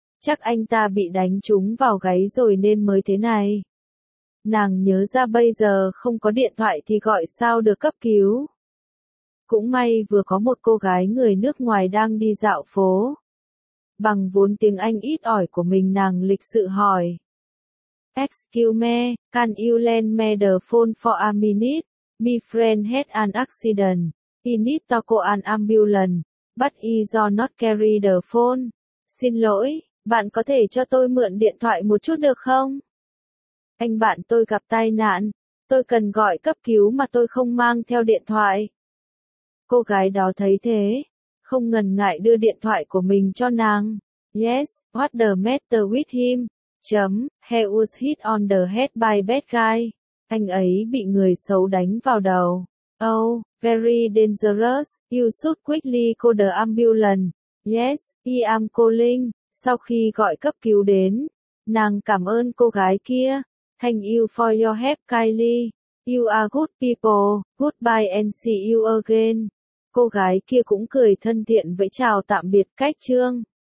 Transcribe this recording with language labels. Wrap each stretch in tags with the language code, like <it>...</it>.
<vi>Chắc anh ta bị đánh trúng vào gáy rồi nên mới thế này. Nàng nhớ ra bây giờ không có điện thoại thì gọi sao được cấp cứu. Cũng may vừa có một cô gái người nước ngoài đang đi dạo phố. Bằng vốn tiếng Anh ít ỏi của mình nàng lịch sự hỏi.</vi> <en>Excuse me, can you lend me the phone for a minute? My friend had an accident. He need to call an ambulance, but he do not carry the phone.</en> <vi>Xin lỗi, bạn có thể cho tôi mượn điện thoại một chút được không? Anh bạn tôi gặp tai nạn, tôi cần gọi cấp cứu mà tôi không mang theo điện thoại. Cô gái đó thấy thế, không ngần ngại đưa điện thoại của mình cho nàng.</vi> <en>Yes, what the matter with him? Chấm, he was hit on the head by bad guy.</en> <vi>Anh ấy bị người xấu đánh vào đầu.</vi> <en>Oh, very dangerous, you should quickly call the ambulance. Yes, I am calling.</en> <vi>Sau khi gọi cấp cứu đến, nàng cảm ơn cô gái kia.</vi> <en>Thank you for your help, Kylie. You are good people. Goodbye and see you again.</en> <vi>Cô gái kia cũng cười thân thiện với chào tạm biệt cách chương.</vi>